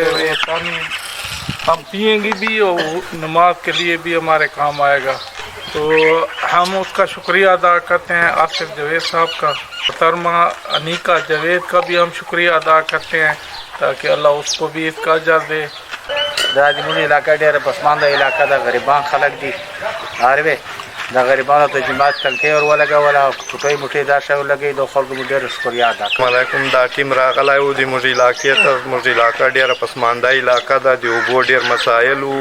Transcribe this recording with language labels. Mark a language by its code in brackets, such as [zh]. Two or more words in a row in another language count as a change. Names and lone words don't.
[ur] یہ پانی ہم پئیں گے بھی اور نماز کے لیے بھی ہمارے کام آئے گا. تو ہم اس کا شکریہ ادا کرتے ہیں آصف جاوید صاحب کا. محترمہ انیکا جاوید کا بھی ہم شکریہ ادا کرتے ہیں تاکہ اللہ اس کو بھی اس کا اجر دے. [ps] دا زموږ علاقه ډېره پسمانده علاقه ده، غریبان خلک دي. عارفې د غریبانو ته جماعت تلکۍ ور ولګوله، پټۍ موټۍ دا شی ولګوي. د خلکو مو ډېره شکریه ادا کوم. علیکم. دا ټیم راغلی و د موږ علاقې ته. زموږ علاقه ډېره پسمانده علاقه ده، د اوبو ډېر مسایل وو.